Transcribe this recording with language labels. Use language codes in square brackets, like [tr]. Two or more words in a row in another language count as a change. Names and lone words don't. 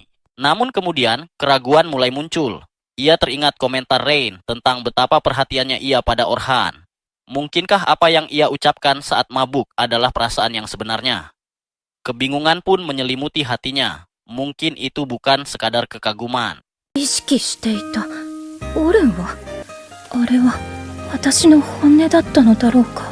[id] Namun kemudian, keraguan mulai muncul. Ia teringat komentar Rain tentang betapa perhatiannya ia pada Orhan. Mungkinkah apa yang ia ucapkan saat mabuk adalah perasaan yang sebenarnya? Kebingungan pun menyelimuti hatinya. Mungkin itu bukan sekadar kekaguman. [ja] 意識していたオレンはあれは私の本音だったのだろうか。